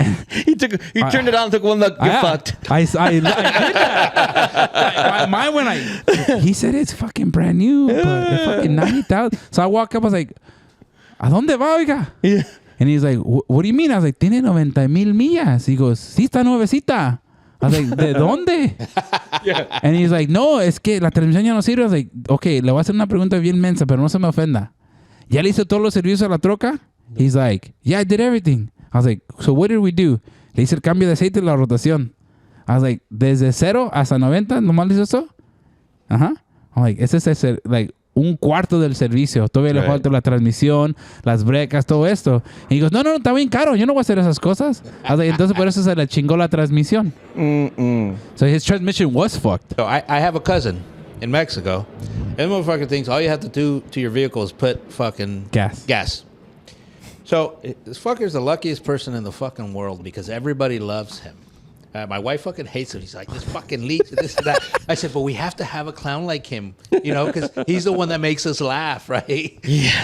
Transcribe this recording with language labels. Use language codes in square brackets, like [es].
[en] He turned it on and took one look. You're fucked. I did that. Mine when he said it's fucking brand new, but it's fucking 90,000. So I walk up, I was like, [es] ¿A dónde va, oiga? [en] Yeah. And he's like, what do you mean? I was like, [es] tiene 90,000 millas. [en] He goes, [es] sí, está nuevecita. [en] I was like, [es] ¿de dónde? [en] Yeah. And he's like, [es] no, es que la transmisión ya no sirve. [en] I was like, okay, [es] le voy a hacer una pregunta bien mensa, pero no se me ofenda. ¿Ya le hizo todos los servicios a la troca? [en] He's like, yeah, I did everything. I was like, so what did we do? [es] Le hice el cambio de aceite y la rotación. [en] I was like, [es] desde 0 hasta 90, ¿nomás le hizo eso? Ajá. [en] I'm like, [es] ese es like un cuarto del servicio. Todavía le falta la transmisión, las brecas, todo esto. Y [en] he goes, [es] no, está bien caro. Yo no voy a hacer esas cosas. [en] I was like, [es] entonces por eso se le chingó la transmisión. [en] So his transmission was fucked. So I have a cousin in Mexico. And the motherfucker thinks all you have to do to your vehicle is put fucking gas. So this fucker's the luckiest person in the fucking world because everybody loves him. My wife fucking hates him. He's like, this fucking leech, this and that. I said, but we have to have a clown like him, because he's the one that makes us laugh, right? Yeah.